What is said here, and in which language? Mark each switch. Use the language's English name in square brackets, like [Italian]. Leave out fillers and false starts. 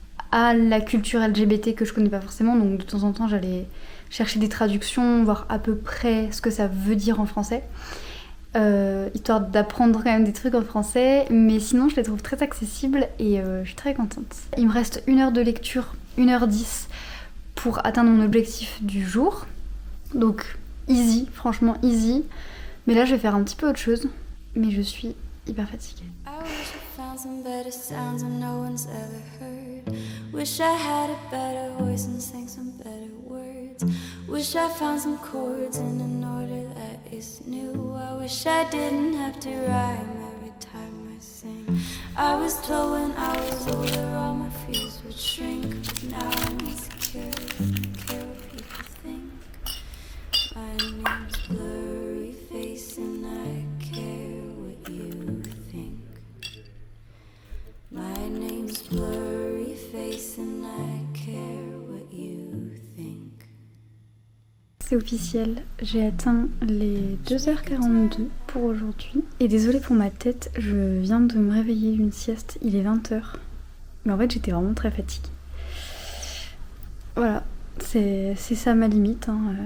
[French] à la culture LGBT que je connais pas forcément, donc de temps en temps j'allais chercher des traductions, voir à peu près ce que ça veut dire en français, histoire d'apprendre quand même des trucs en français, mais sinon je les trouve très accessibles et je suis très contente. Il me reste 1 heure de lecture, 1h10 pour atteindre mon objectif du jour, donc easy, franchement easy, mais là je vais faire un petit peu autre chose, mais je suis hyper fatiguée. [English] Found some better sounds that no one's ever heard. Wish I had a better voice and sang some better words. Wish I found some chords in an order that is new. I wish I didn't have to rhyme every time I sing. I was told when I was older all my fears would shrink, but now I'm insecure. I don't care what people think. My name's Blurry Face and I care what you think. My name's Blurry Face and I care what you think. [French] C'est officiel, j'ai atteint les 2h42 pour aujourd'hui. Et désolée pour ma tête, je viens de me réveiller d'une sieste, il est 20h. Mais en fait j'étais vraiment très fatiguée. Voilà, c'est ça ma limite. Hein.